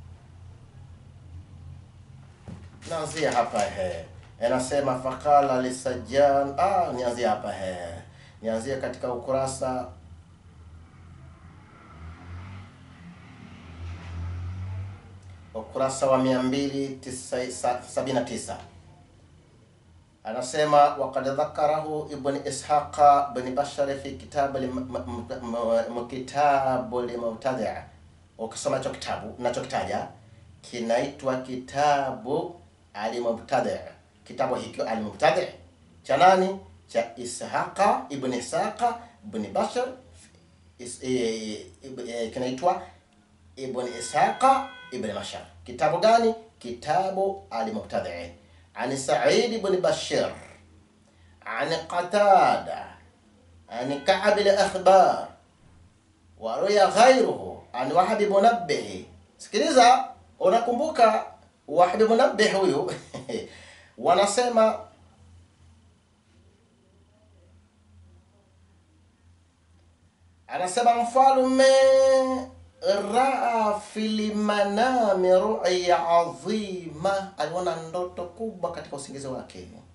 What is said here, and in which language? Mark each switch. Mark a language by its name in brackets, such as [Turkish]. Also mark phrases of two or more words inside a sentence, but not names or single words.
[Swahili] Naanzia hapa Anasema [Arabic] فقال للسجان. [Swahili] Nianzia hapa Nianzia katika ukurasa wa 279. [Arabic] Anasema وقد ذكره ابن إسحاق بن بشر في كتاب المبتدأ'. [Swahili] Ukisoma hicho kitabu ninachokitaja kinaitwa kitabu al-Mubtadi'. Kitabu hiki al-Mubtadi' cha nani? Cha Ishaqa ibn Bashar. Kinaitwa ibn Ishaqa ibn Bashar. Kitabu gani? Kitabu al-Mubtadi'. [Arabic] عن سعيد بن بشير عن قتادة عن كعب الأخبار وروي غيره عن وهب منبه. [Swahili] Sikiliza, unakumbuka Wahb Munabbih huyu? Wanasema mfalme [Arabic] رأى في المنام رؤيا عظيمة, [Swahili] aliona ndoto kubwa katika usingizi wake.